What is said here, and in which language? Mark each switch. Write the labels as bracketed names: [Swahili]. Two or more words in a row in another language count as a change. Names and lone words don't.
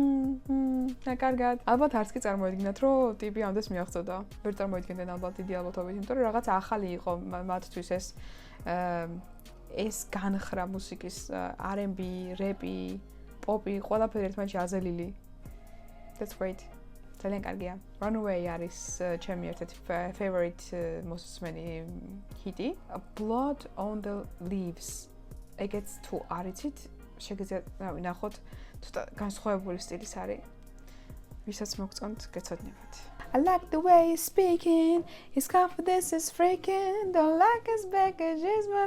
[Georgian] და კარგად. ალბათ არც კი წარმოედგინათ, რომ ტიპი ამდენს მიაღწევდა. ვერ წარმოედგენდნენ ალბათ დიდი ალბათობით, იმიტომ რომ რაღაც ახალი იყო მათთვის ეს განხრა მუსიკის R&B, რეპი, პოპი, ყველაფერი ერთმანეთში აზელილი. [English] That's great. [Georgian] ძალიან კარგია. Runaway არის ჩემი ერთ-ერთი favorite მოსმენი ჰიტი. Blood on the Leaves. ეგეც თუ არიცით, შეგიძლიათ ნახოთ, ცოტა განსხვავებული სტილის არის. ვისაც მოგწონთ, გეცოდნებათ. [English] I like the way he's speaking, his confidence is freaking, don't like his baggage, is my